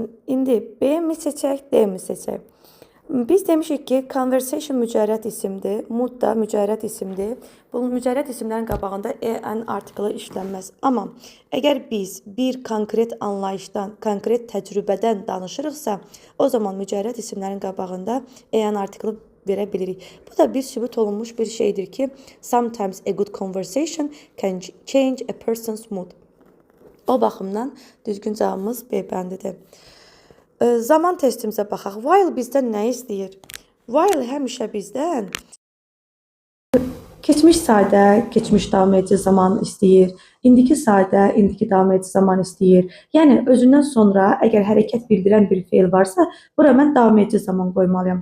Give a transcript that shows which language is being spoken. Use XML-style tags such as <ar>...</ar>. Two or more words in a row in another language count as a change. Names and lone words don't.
<az>İndi B mi seçək, D mi seçək? Biz demişik ki, conversation mücərrəd isimdir, mood da mücərrəd isimdir. Bu mücərrəd isimlərin qabağında EN artiklı işlənməz. Amma əgər biz bir konkret anlayışdan, konkret təcrübədən danışırıqsa, o zaman mücərrəd isimlərin qabağında EN artiklı verə bilirik. Bu da bir sübut olunmuş bir şeydir ki,</az> <en>sometimes a good conversation can change a person's mood.</en> <az>O baxımdan düzgün cavabımız B bəndidir. Zaman testimizə baxaq. While bizdən nə istəyir? While həmişə bizdən keçmiş sadə, keçmiş davam edici zaman istəyir. İndiki sadə, indiki davam edici zaman istəyir. Yəni, özündən sonra əgər hərəkət bildirən bir feil varsa, bura mən davam edici zaman qoymalıyam.</az>